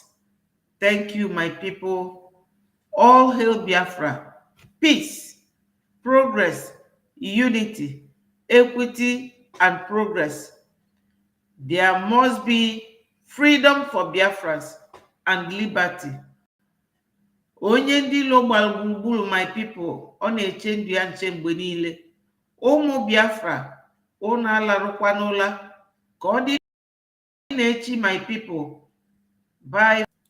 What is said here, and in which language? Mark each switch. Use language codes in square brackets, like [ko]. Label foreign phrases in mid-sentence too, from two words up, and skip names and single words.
[en] Thank you, my people. All hail Biafra. Peace, progress, unity, equity, and progress. There must be freedom for Biafrans and liberty. [ig] Onye ndị ilo gbara gburugburu, [en] my people, [ig] ọ na-eche ndụ ya nche mgbe niile. Ụmụ Biafra, unu alarụkwa n'ụla ka ọ dị na-echi, [en] my people. Bye.